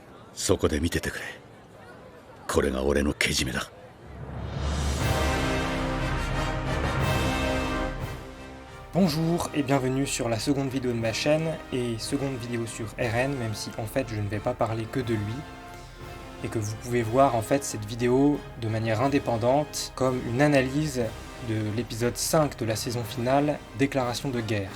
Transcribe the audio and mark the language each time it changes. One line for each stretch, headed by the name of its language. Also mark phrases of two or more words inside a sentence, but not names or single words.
Japanese: そこで見ててくれ。これが俺のけじめだ。
French: Bonjour et bienvenue sur la seconde vidéo de ma chaîne et seconde vidéo sur Eren, même si en fait je ne vais pas parler que de lui et que vous pouvez voir en fait cette vidéo de manière indépendante comme une analyse de l'épisode 5 de la saison finale, Déclaration de guerre.